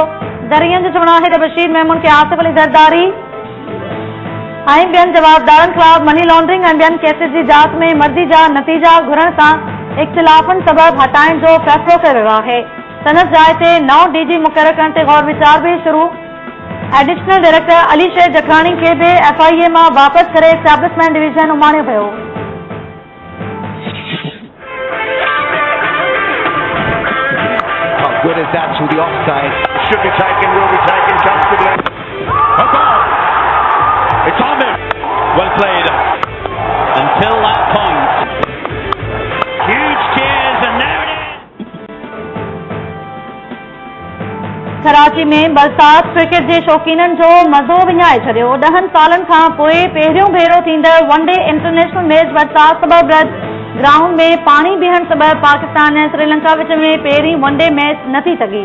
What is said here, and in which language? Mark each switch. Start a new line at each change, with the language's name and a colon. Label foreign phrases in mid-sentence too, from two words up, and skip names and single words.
Sindhi: ज़रियनि जो चवणु आहे त बशीर मेमन खे आसिफ अली ज़रदारी ऐं ॿियनि जवाबदारनि ख़िलाफ़
English: money laundering
Sindhi: ऐं ॿियनि केसिस जी जाच में मर्ज़ी जा नतीजा घुरण सां इख़्तिलाफ़नि सबबि हटाइण जो फ़ैसिलो कयो वियो आहे। संदसि जाइ ते नओं DG मुक़ररु करण ते गौर वीचार भी शुरू।
English: Additional Director
Sindhi: अली शेर जखरानी खे भी FIA मां वापसि करे एस्टैब्लिशमेंट डिवीज़न उमाणियो वियो।
English: How good is that to the offside? Should be taken, will be taken comfortably. A goal! It's on him. Well played. Until that point. Huge cheers and there it is.
Sindhi: कराची में बरसात क्रिकेट जे शौक़ीननि जो मज़ो विञाए छॾियो। 10 सालनि खां पोइ पहिरियों भेरो थींदड़
English: One Day International match
Sindhi: बरसात सबबि रद्द। ग्राउंड में पाणी बीहण सबबि पाकिस्तान ऐं श्रीलंका विच में पहिरीं
English: one-day match
Sindhi: न थी सघी।